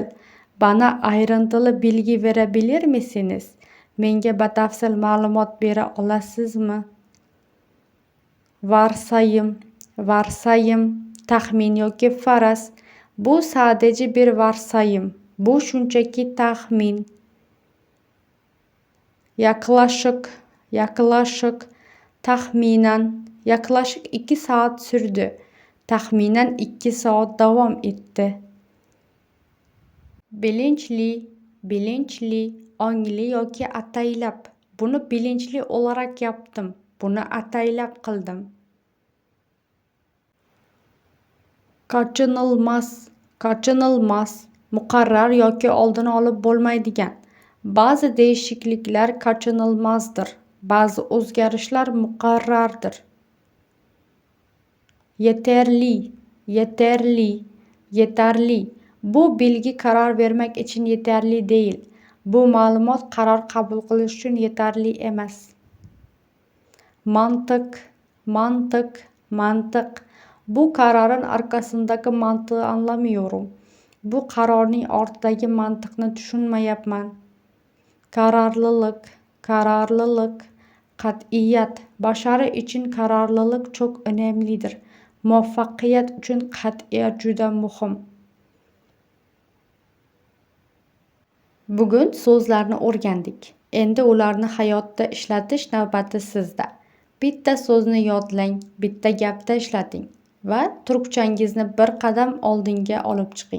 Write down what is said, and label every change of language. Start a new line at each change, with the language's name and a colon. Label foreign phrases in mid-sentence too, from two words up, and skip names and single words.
Turkish: Bana ayrıntılı bilgi verebilir misiniz?
Uzbek: Menga batafsil ma'lumot bera olasizmi? Varsayım, taxmin yoki faraz.
Turkish: Bu sadece bir varsayım.
Uzbek: Bu shunchaki taxmin.
Turkish: Yaklaşık, taxminan. Yaklaşık 2 saat sürdü.
Uzbek: Taxminan 2 saat davom etdi. Bilinçli, ongli yoki ataylab.
Turkish: Bunu bilinçli olarak yaptım.
Uzbek: Bunu ataylab qildim. Kaçınılmaz, muqarrar yoki oldini olib bo'lmaydigan.
Turkish: Ba'zi değişiklikler kaçınılmazdır.
Uzbek: Bazı o'zgarishlar muqarrardir.
Turkish: Yeterli. Bu bilgi karar vermek için yeterli değil.
Uzbek: Bu ma'lumot qaror qabul qilish uchun yetarli emas. Mantiq.
Turkish: Bu kararın arkasındaki mantığı anlamıyorum.
Uzbek: Bu kararning ortidagi mantiqni tushunmayapman.
Turkish: Kararlılık, qat'iyat. Başarı için kararlılık çok önemlidir.
Uzbek: Muvaffaqiyat uchun qat'iyat juda muhim. Bugun so'zlarni o'rgandik. Endi ularni hayotda ishlatish navbati sizda. Bitta so'zni yodlang, bitta gapda ishlating va turkchangizni bir qadam oldinga olib chiqing.